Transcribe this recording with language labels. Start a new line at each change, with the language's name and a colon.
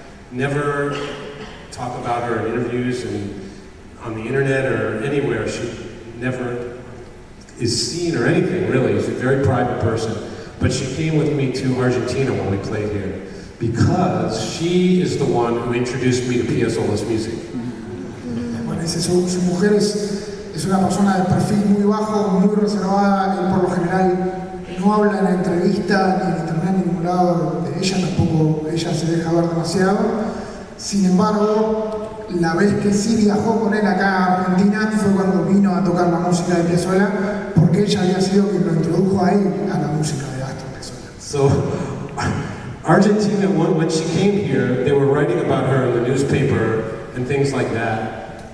English: Never talk about her in interviews and on the internet or anywhere. She never is seen or anything, really. She's a very private person. But she came with me to Argentina when we played here because she is the one who introduced me to Piazzolla's music.
Spanish: Bueno, dice, su mujer es una persona de perfil muy bajo, muy reservada. Él por lo general no habla en entrevista, ni en internet, ni en ningún lado de ella, tampoco ella se deja ver demasiado. Sin embargo, la vez que sí viajó con él acá a Argentina fue cuando vino a tocar la música de Piazzolla, porque ella había sido quien lo introdujo a él a la música de Astor Piazzolla.
English: So, Argentina, when she came here, they were writing about her in the newspaper and things like that.